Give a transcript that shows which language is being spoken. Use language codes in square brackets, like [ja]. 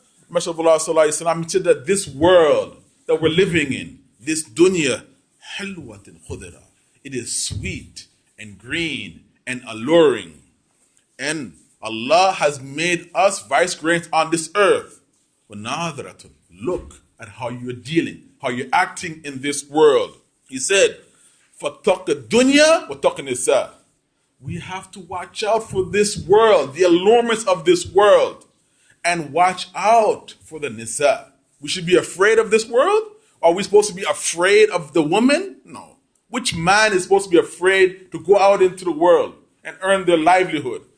[en] Messenger of Allah sallallahu alaihi wasallam said that this world that we're living in, this dunya, [ar] hilwatun khudira, [en] it is sweet and green and alluring. And Allah has made us vicegerents on this earth. Look at how you're dealing, how you're acting in this world. He said, [ar] فَاتَّقِ الدُّنْيَا وَاتَّقِ النِّسَاءِ. [en] We have to watch out for this world, the allurements of this world, and watch out for the nisa. We should be afraid of this world? Are we supposed to be afraid of the woman? No. Which man is supposed to be afraid to go out into the world and earn their livelihood?